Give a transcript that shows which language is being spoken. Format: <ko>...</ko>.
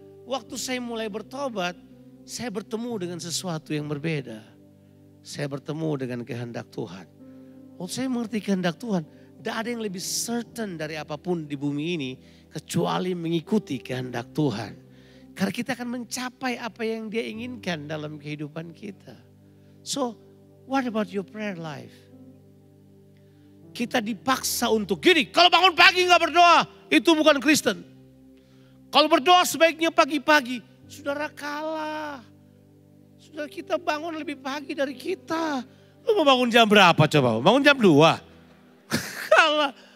<id>Waktu saya mulai bertobat. Saya bertemu dengan sesuatu yang berbeda. Saya bertemu dengan kehendak Tuhan. Waktu saya mengerti kehendak Tuhan. Tidak ada yang lebih certain dari apapun di bumi ini. Kecuali mengikuti kehendak Tuhan. Karena kita akan mencapai apa yang dia inginkan dalam kehidupan kita.</id> <en>So, what about your prayer life?</en> <id>Kita dipaksa untuk gini, kalau bangun pagi gak berdoa, itu bukan Kristen. Kalau berdoa sebaiknya pagi-pagi, saudara kalah. Saudara kita bangun lebih pagi dari kita. Lu mau bangun jam berapa coba? Bangun jam 2? Kalah.</id>